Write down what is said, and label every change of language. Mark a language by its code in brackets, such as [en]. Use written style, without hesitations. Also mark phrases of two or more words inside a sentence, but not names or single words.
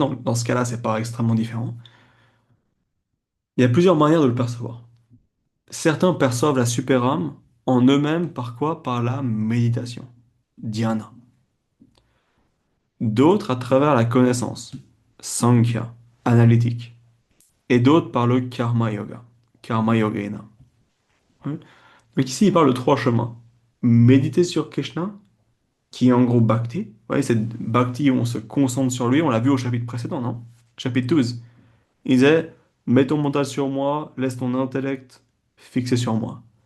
[fr] Dans ce cas-là, c'est pas extrêmement différent. Il y a plusieurs manières de le percevoir. Certains perçoivent la super âme en eux-mêmes par quoi? Par la méditation, dhyana. D'autres à travers la connaissance, sankhya, analytique. Et d'autres par le [sa] कर्म योग कर्म योगेन. [fr] Hein. Donc ici, il parle de trois chemins. Méditer sur Krishna, qui est en gros bhakti. Vous voyez, cette bhakti où on se concentre sur lui, on l'a vu au chapitre précédent, non? Chapitre 12. Il disait, mets ton mental sur moi, laisse ton intellect fixé sur moi.